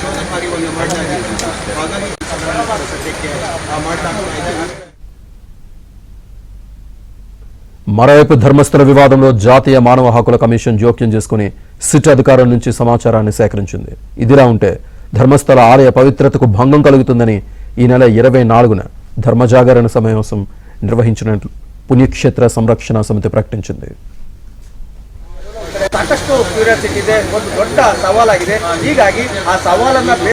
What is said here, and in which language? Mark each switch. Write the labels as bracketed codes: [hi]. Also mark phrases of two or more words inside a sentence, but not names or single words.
[te] మరోవైపు ధర్మస్థల వివాదంలో జాతీయ మానవ హక్కుల కమిషన్ జోక్యం చేసుకుని సిట్ అధికారుల నుంచి సమాచారాన్ని సేకరించింది. ఇదిలా ఉంటే ధర్మస్థల ఆలయ పవిత్రతకు భంగం కలుగుతుందని ఈ నెల 24న ధర్మజాగరణ సమావేశం నిర్వహించినట్లు పుణ్యక్షేత్ర సంరక్షణ సమితి ప్రకటించింది. [kn] ಸಾಕಷ್ಟು ಕ್ಯೂರಿಯಾಸಿಟಿ ಇದೆ, ಒಂದು ದೊಡ್ಡ ಸವಾಲಾಗಿದೆ. ಹೀಗಾಗಿ ಆ ಸವಾಲನ್ನ